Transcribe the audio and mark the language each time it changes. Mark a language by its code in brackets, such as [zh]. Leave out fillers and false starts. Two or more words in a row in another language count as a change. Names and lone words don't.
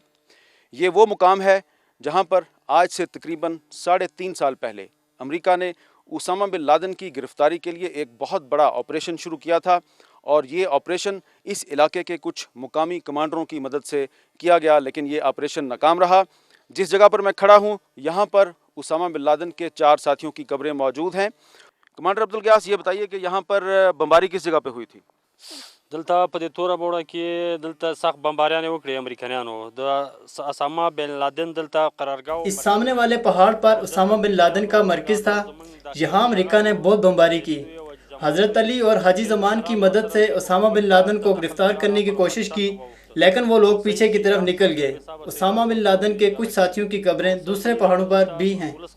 [ur] یہ وہ مقام ہے جہاں پر آج سے تقریباً 3.5 سال پہلے امریکہ نے اسامہ بن لادن کی گرفتاری کے لیے ایک بہت بڑا آپریشن شروع کیا تھا، اور یہ آپریشن اس علاقے کے کچھ مقامی کمانڈروں کی مدد سے کیا گیا، لیکن یہ آپریشن ناکام رہا۔ جس جگہ پر میں کھڑا ہوں یہاں پر اسامہ بن لادن کے 4 ساتھیوں کی قبریں موجود ہیں۔ کمانڈر عبدالقیاس، یہ بتائیے کہ یہاں پر بمباری کس جگہ پہ ہوئی تھی؟ [ps] دلته په دې توره بوړه کې دلته سخت بمباریانې وکړې امریکایانو د اسامه بن لادن دلته قرارګاه۔ [ur] اس سامنے والے پہاڑ پر اسامہ بن لادن کا مرکز تھا، یہاں امریکہ نے بہت بمباری کی۔ حضرت علی اور حاجی زمان کی مدد سے اسامہ بن لادن کو گرفتار کرنے کی کوشش کی، لیکن وہ لوگ پیچھے کی طرف نکل گئے۔ اسامہ بن لادن کے کچھ ساتھیوں کی قبریں دوسرے پہاڑوں پر بھی ہیں۔